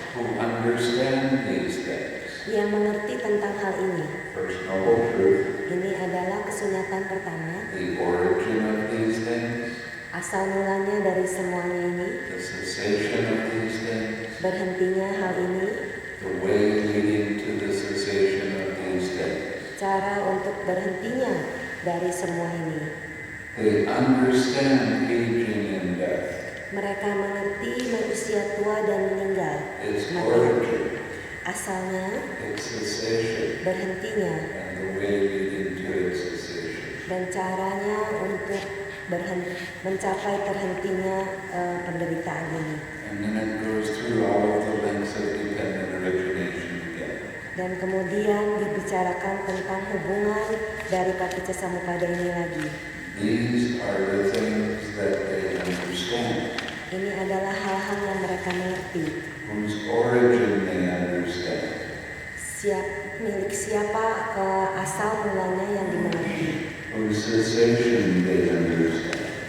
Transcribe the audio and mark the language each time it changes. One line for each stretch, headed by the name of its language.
English: who understand these things.
Indonesian: yang mengerti tentang hal ini.
English: First noble truth,
Indonesian: Ini adalah kesunyatan pertama,
English: the origin of these things,
Indonesian: asal mulanya dari semuanya ini,
English: the cessation of these things,
Indonesian: berhentinya hal ini,
English: the way leading to the cessation of these things.
Indonesian: cara untuk berhentinya dari semua ini.
English: They understand aging and death,
Indonesian: Mereka mengerti manusia tua dan meninggal,
English: its
Indonesian: mati.
English: origin,
Indonesian: Asalnya,
English: its cessation,
Indonesian: berhentinya,
English: and the way leading to its cessation.
Indonesian: dan caranya untuk mencapai terhentinya penderitaan ini.
English: And then it goes through all of the links of dependent origination again.
Indonesian: Dan kemudian dibicarakan tentang hubungan dari Paticcasamuppada ini lagi.
English: These are the things that they understand,
Indonesian: Ini adalah hal-hal yang mereka mengerti.
English: whose origin they understand,
Indonesian: Milik siapa asal mulanya yang dimengerti.
English: whose cessation they understand,